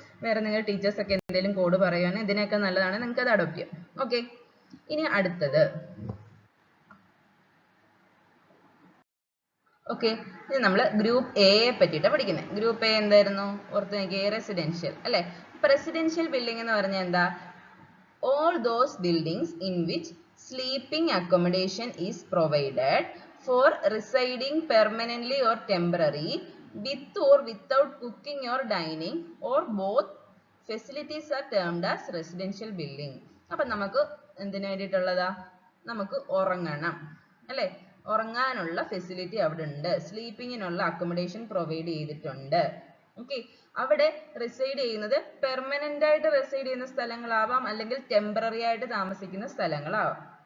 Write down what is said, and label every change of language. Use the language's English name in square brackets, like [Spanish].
[Malayalam] വേറെ നിങ്ങൾ ടീച്ചേഴ്സ് ഒക്കെ എന്തെങ്കിലും കോഡ് പറയുകയാണെങ്കിൽ ഇതിനൊക്കെ നല്ലതാണ്, നിങ്ങൾക്ക് അത് അഡോപ്റ്റ് ചെയ്യാം. ഓക്കെ, ഇനി അടുത്തത്. ഓക്കെ, ഇനി നമ്മൾ ഗ്രൂപ്പ് എയെ പറ്റിയിട്ടാണ് പഠിക്കുന്നത്. ഗ്രൂപ്പ് എ എന്തായിരുന്നു? ഓർത്ത് നോക്കിയേ, റെസിഡൻഷ്യൽ അല്ലെ. റെസിഡൻഷ്യൽ ബിൽഡിംഗ് എന്ന് പറഞ്ഞാൽ എന്താ? [English] all those buildings in which sleeping accommodation is provided for residing permanently or temporary, with or without cooking or dining, or both facilities are termed as residential building. [Malayalam] അപ്പം നമുക്ക് എന്തിനു വേണ്ടിയിട്ടുള്ളതാ? നമുക്ക് ഉറങ്ങണം അല്ലേ, ഉറങ്ങാനുള്ള ഫെസിലിറ്റി അവിടെ ഉണ്ട്, സ്ലീപ്പിങ്ങിനുള്ള അക്കോമഡേഷൻ പ്രൊവൈഡ് ചെയ്തിട്ടുണ്ട്. Okay, അവിടെ റിസൈഡ് ചെയ്യുന്നത് പെർമനന്റ് ആയിട്ട് റിസൈഡ് ചെയ്യുന്ന സ്ഥലങ്ങളാവാം, അല്ലെങ്കിൽ ടെമ്പററി ആയിട്ട് താമസിക്കുന്ന സ്ഥലങ്ങളാവാം.